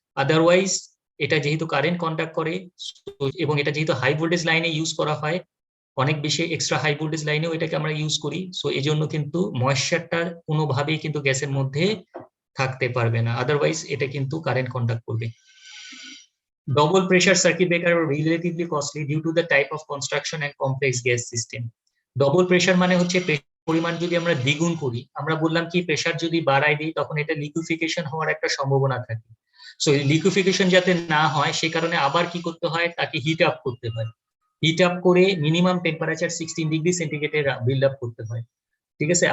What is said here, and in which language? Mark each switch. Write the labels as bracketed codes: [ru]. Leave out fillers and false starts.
[bn] Otherwise এটা যেহেতু current conduct করে এবং এটা যেহেতু হাই ভোল্টেজ লাইনে ইউজ করা হয়, অনেক বেশি এক্সট্রা হাই ভোল্টেজ লাইনেও এটাকে আমরা ইউজ করি, সো এই জন্য কিন্তু ময়েশ্চারটা কোনোভাবেই কিন্তু গ্যাসের মধ্যে থাকতে পারবে না, আদারওয়াইজ এটা কিন্তু কারেন্ট কন্ডাক্ট করবে। [en] Double pressure circuit breaker are relatively costly due to the type of construction and complex gas system. [bn] Double pressure মানে হচ্ছে পরিমাণ যদি আমরা দ্বিগুণ করি, আমরা বললাম কি প্রেসার যদি বাড়াই দিই তখন এটা লিকুইফিকেশন হওয়ার একটা সম্ভাবনা থাকে। সো লিকুইফিকেশন যাতে না হয় সে কারণে আবার কি করতে হয়, তাকে হিট আপ করতে হয়। হিট আপ করে minimum temperature 16 degree সেন্টিগ্রেডে build up করতে হয়, ঠিক আছে?